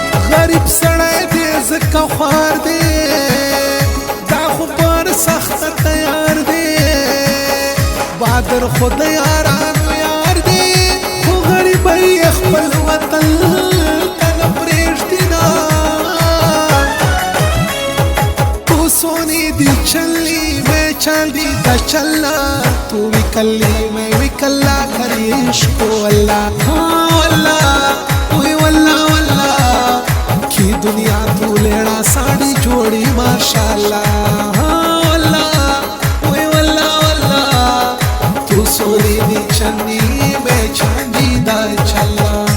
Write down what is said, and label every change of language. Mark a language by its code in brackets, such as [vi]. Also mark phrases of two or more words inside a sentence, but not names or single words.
[ps] غریب سړی دی، ځکه خوار دی، دا خو پر سخته تیار دی. بادر خو د یارانو یار دی، خو غریبۍ خپل وطن ته نه پرېږدي نه. [pa] تو سونی دی چلی میں چاندی دا چلنا، تو بھی کلی میں بھی کلا کری عشق و اللہ، ہاں اللہ، وی واللہ واللہ، کی دنیا تو لیڑا ساڑی جوڑی ماشاءاللہ، ہاں اللہ، وی واللہ واللہ، تو سونی دی چلی میں چاندی دا چلنا.